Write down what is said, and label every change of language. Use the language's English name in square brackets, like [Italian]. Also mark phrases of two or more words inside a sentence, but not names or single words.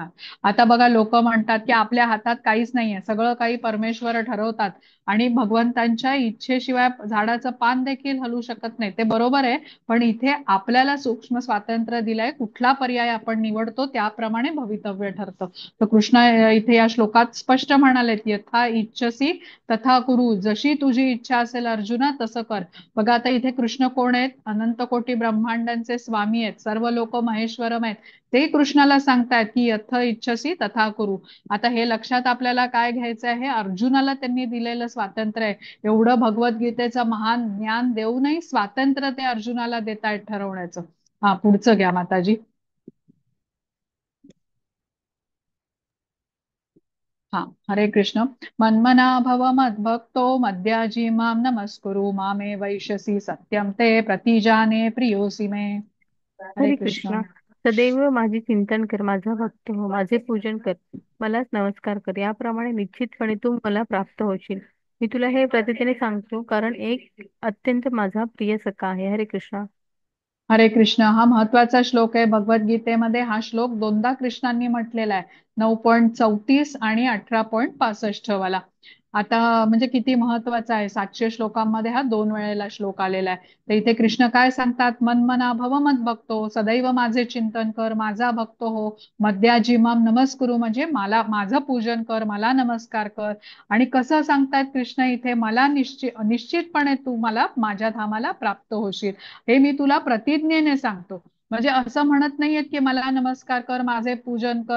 [Marathi] आता बघा, लोक म्हणतात की आपल्या हातात काहीच नाहीये, सगळं काही परमेश्वर ठरवतात आणि भगवंतांच्या इच्छेशिवाय झाडाचं पान देखील हलू शकत नाही. ते बरोबर आहे, पण इथे आपल्याला सूक्ष्म स्वातंत्र्य दिलंय. कुठला पर्याय आपण निवडतो त्याप्रमाणे भवितव्य ठरतं. तर कृष्ण इथे या श्लोकात स्पष्ट म्हणालेत, [Sanskrit] यथा इच्छसी तथा कुरु. [Marathi] जशी तुझी इच्छा असेल अर्जुना तसं कर. बघा, आता इथे कृष्ण कोण आहेत, अनंत कोटी ब्रह्मांडांचे स्वामी आहेत, [Sanskrit] सर्व लोक महेश्वरम [Marathi] आहेत. ते कृष्णाला सांगतायत की [Sanskrit] यथ इच्छसी तथा कुरु. [Marathi] आता हे लक्षात आपल्याला काय घ्यायचं आहे, अर्जुनाला त्यांनी दिलेलं स्वातंत्र्य आहे. एवढं भगवद्गीतेचं महान ज्ञान देऊनही स्वातंत्र्य ते अर्जुनाला देतायत ठरवण्याचं. हा, पुढचं घ्या माताजी. हा, हरे कृष्ण. [Sanskrit] मन्मना भव मद्भक्तो मद्याजी माम नमस्कुरु मामे वैश्यसी सत्यम ते प्रतिजाने प्रियोसी मे. [Marathi] हरे हरे कृष्ण. कृष्णा. सदैव माझे चिंतन कर, माझा भक्त हो, माझे पूजन कर, मलाच नमस्कार कर. याप्रमाणे निश्चितपणे तू मला प्राप्त होशील. मी तुला हे प्रतिज्ञेने सांगतो, कारण एक अत्यंत माझा प्रिय सखा आहे. हरे कृष्णा. हरे कृष्ण. हा महत्वाचा श्लोक आहे भगवद्गीतेमध्ये. हा श्लोक दोनदा कृष्णांनी म्हटलेला आहे, 9.34 आणि 18.65 वाला. आता म्हणजे किती महत्वाचा आहे. 700 श्लोकांमध्ये हा 2 वेळेला श्लोक आलेला आहे. तर इथे कृष्ण काय सांगतात, [Sanskrit] मन्मना भव मत भक्तो, [Marathi] सदैव माझे चिंतन कर, माझा भक्त हो. [Sanskrit] मद्याजिमाम नमस्कुरु [Marathi] म्हणजे मला, माझं पूजन कर, मला नमस्कार कर. आणि कसं सांगतायत कृष्ण इथे, मला निश्चितपणे तू मला माझ्या धामाला प्राप्त होशील, हे मी तुला प्रतिज्ञेने सांगतो. म्हणजे असं म्हणत नाहीयेत की मला नमस्कार कर, माझे पूजन कर.